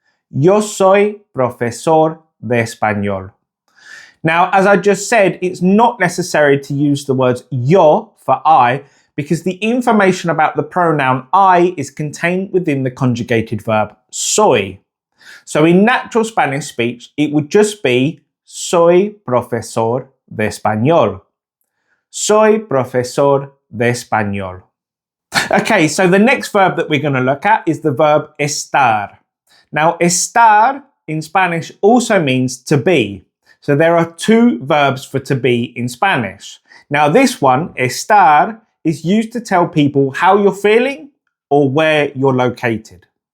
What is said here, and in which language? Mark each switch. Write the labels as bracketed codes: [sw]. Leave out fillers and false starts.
[es] Yo soy profesor de español. [en] Now, as I just said, it's not necessary to use the words yo for I, because the information about the pronoun I is contained within the conjugated verb soy. So in natural Spanish speech, it would just be [es] soy profesor de español. Soy profesor de español. [en] Okay, so the next verb that we're going to look at is the verb estar. Now, estar in Spanish also means to be. So there are 2 verbs for to be in Spanish. Now this one, estar, is used to tell people how you're feeling or where you're located.